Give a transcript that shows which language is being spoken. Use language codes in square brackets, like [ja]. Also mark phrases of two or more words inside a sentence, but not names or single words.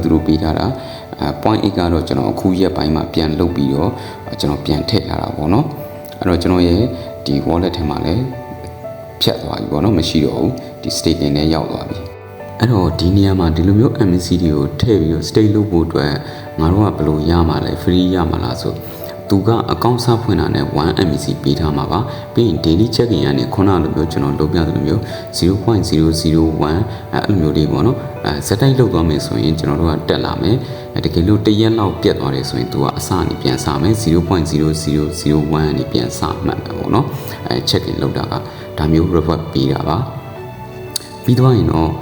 [my] သူတို့ပေးထားတာ0.8 ကတော့ကျွန်တော်အခုရက်ပိုင်းမှာပြန်လုပ်ပြီးတော့ကျွန်တော်ပြန်ထည့်ထားတာပေါ့နော်အဲ့တော့ကျွန်တော်ရဲ့ဒီ wallet ထဲမှာလည်းဖြတ်သွားပြီပေါ့နော်မရှိတော့ဘူးဒီ staking နဲ့ရောက်သွားပြီအဲ့တော့ဒီနေရာမှာဒီလိုမျိုး MEC တွေကိုထည့်ပြီးတော့ state လုပ်ဖို့အတွက်ငါတို့ကဘယ်လိုရမှာလဲ free ရမှာလားဆိုသူကအကောင့်စဖွင့်တာနဲ့1 MEC ပေးထားမှာပါပြီးရင် [en] daily check-in [my] ကနေခုနလိုမျိုးကျွန်တော်လုပ်ပြသလိုမျိုး 0.001 အဲ့လိုမျိုးတွေပေါ့နော်စက်တိုက်လုပ်သွားမယ်ဆိုရင်ကျွန်တော်တို့ကတက်လာမယ်တကယ်လို့1ရက်လောက်ပြတ်သွားတယ်ဆိုရင်သူကအစအနေပြန်စမယ် 0.0001 အနေပြန်စမှတ်မယ်ပေါ့နော်check-in လုပ်တာကဒါမျိုး reward ပေးတာပါပြီးသွားရင်တော့